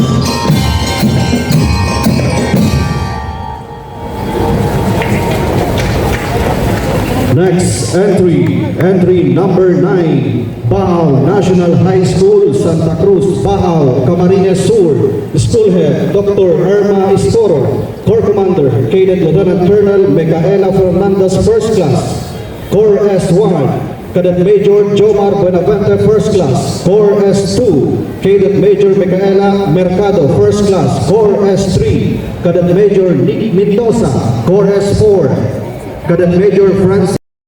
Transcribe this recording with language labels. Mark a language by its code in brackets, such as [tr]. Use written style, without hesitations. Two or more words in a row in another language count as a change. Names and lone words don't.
[en] Next entry number 9, Baal National High School, Santa Cruz, Baal, Camarines Sur. School Head, Dr. Irma Istoro. Corps Commander, Cadet Lieutenant Colonel Micaela Fernandez, First Class. Corps S1, Cadet Major Jomar Buenavente, First Class. Corps S2, Cadet Major Micaela Mercado, First Class. Corps S3, Cadet Major Nick Mendoza. Corps S4, Cadet Major Francis